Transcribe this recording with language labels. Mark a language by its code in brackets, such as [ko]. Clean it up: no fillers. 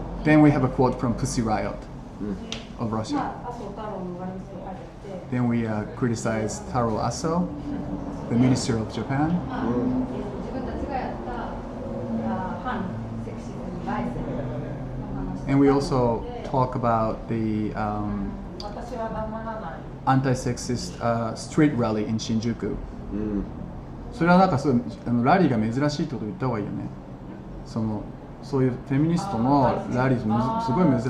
[en] Then we have a quote from Pussy Riot of Russia. [ja] まあ、麻生太郎の悪口を書いてあって。 [en] Then we criticize Taro Aso, the minister of Japan. [ja] まあ、自分たちがやった反セクシズム外世の話とか。 [en] And we also talk about the [ja] 私は黙らない。 [en] anti-sexist street rally in Shinjuku. [ja] それはなんかそうラリーが珍しいってことを言った方がいいよね。そういうフェミニストのラリーすごい珍しい。